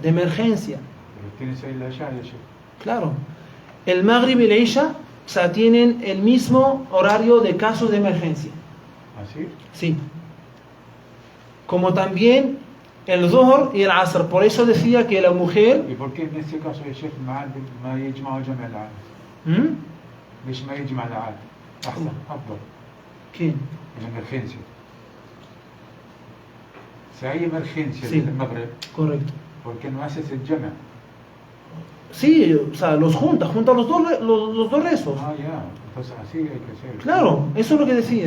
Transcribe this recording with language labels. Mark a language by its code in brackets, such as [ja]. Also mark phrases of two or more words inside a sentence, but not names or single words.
[es] Pero tienes ahí la Isha, Claro. El Maghrib y el Isha, o sea, tienen el mismo horario de casos de emergencia. ¿Así? Sí. Como también el Dhuhr y el Asr. Por eso decía que la mujer... ¿Y por qué en este caso el Sheikh [ar] ما يجمع جمع العادة؟ [es] ¿Mm? [ar] ليش ما يجمع العادة؟ أحسن أفضل. [es] ¿Quién? En emergencia. Si hay emergencia Sí. del Maghrib, Correcto. ¿por qué no haces el jama? Sí, o sea, junta los dos rezos. Ah, ya. Entonces así hay que hacer. Claro, eso es lo que decía.